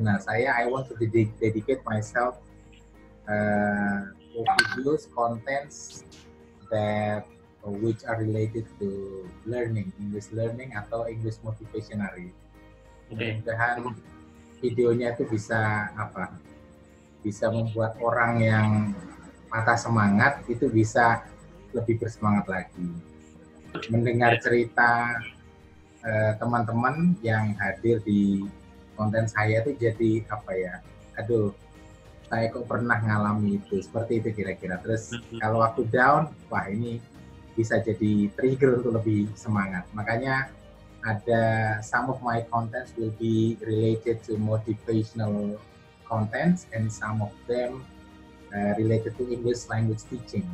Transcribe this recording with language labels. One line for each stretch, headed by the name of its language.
English: Nah, I want to dedicate myself for videos, contents that which are related to learning, English learning
Indonesian: atau
English: English motivational.
Indonesian: Mudah-mudahan videonya itu bisa membuat orang yang patah semangat itu bisa lebih bersemangat lagi. Mendengar cerita teman-teman yang hadir di konten saya itu jadi saya kok pernah ngalami itu, seperti itu kira-kira. Terus kalau waktu down, wah ini bisa jadi trigger untuk lebih semangat. Makanya ada
English: some of my contents will be related to motivational contents, and some of them related to English language teaching.